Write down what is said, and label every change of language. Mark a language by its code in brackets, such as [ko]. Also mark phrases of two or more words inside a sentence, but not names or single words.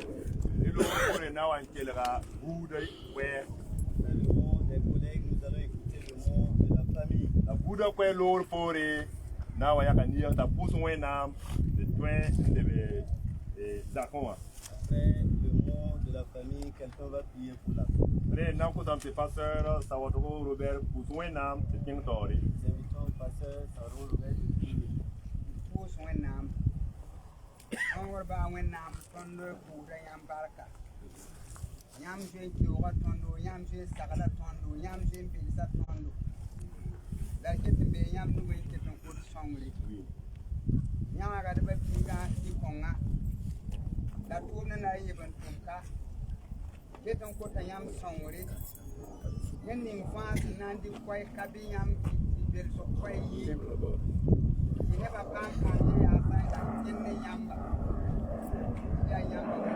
[fr] Le mot des collègues, nous allons écouter le mot de la famille. Après le mot de la famille, quelqu'un va prier pour la famille. Nous invitons le pasteur Sarah Robert de prier. [mos] Ba wẽnnaam tõnd buudã yãmb barka yãmb zoe n keooga tõndo yãmb zoe n sagla tõndo yãmb zoe n belsa tõndo la ket n bee yãmb nugẽ n ket n kot sõngre yãwãga d ba piigã tɩ-kõnga la tʋʋmdã na n yeb n tʋmka ket n kota yãmb sõngre ned ning fãa sẽn na n dɩk koɛɛ ka bɩ yãmb tɩ belsg koɛɛ yɩ tɩ nebã pãn kãn ye yaa sã n yẽnd ne yãmba ya yãmba